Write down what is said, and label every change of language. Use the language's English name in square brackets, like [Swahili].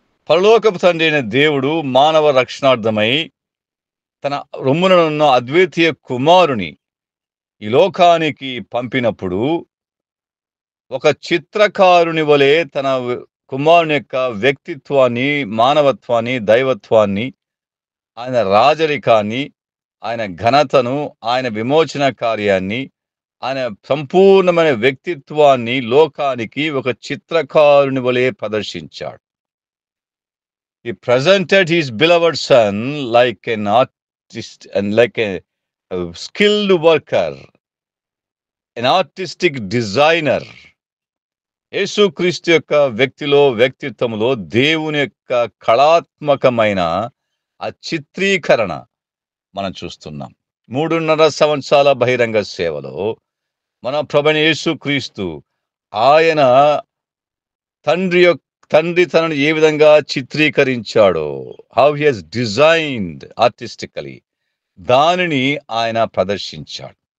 [Telugu] పరలోకపు తండ్రి అయిన దేవుడు మానవ రక్షణార్థమై తన రొమ్ముననున్న అద్వితీయ కుమారుని ఈ లోకానికి పంపినప్పుడు ఒక చిత్రకారుని వలె తన కుమారుని యొక్క వ్యక్తిత్వాన్ని, మానవత్వాన్ని, దైవత్వాన్ని, ఆయన రాజరికాన్ని, ఆయన ఘనతను, ఆయన విమోచన కార్యాన్ని, ఆయన సంపూర్ణమైన వ్యక్తిత్వాన్ని లోకానికి ఒక చిత్రకారుని వలె ప్రదర్శించాడు. [English] He presented his beloved son like an artist and like a skilled worker, an artistic designer. [Telugu] యేసుక్రీస్తు యొక్క వ్యక్తిత్వంలో దేవుని యొక్క కళాత్మకమైన ఆ చిత్రీకరణ మనం చూస్తున్నాం. 3.5 సంవత్సరాల బహిరంగ సేవలో మన ప్రభువైన యేసుక్రీస్తు ఆయన తండ్రి తనను ఏ విధంగా చిత్రీకరించాడో, [English] how he has designed artistically, [Telugu] దానిని ఆయన ప్రదర్శించాడు.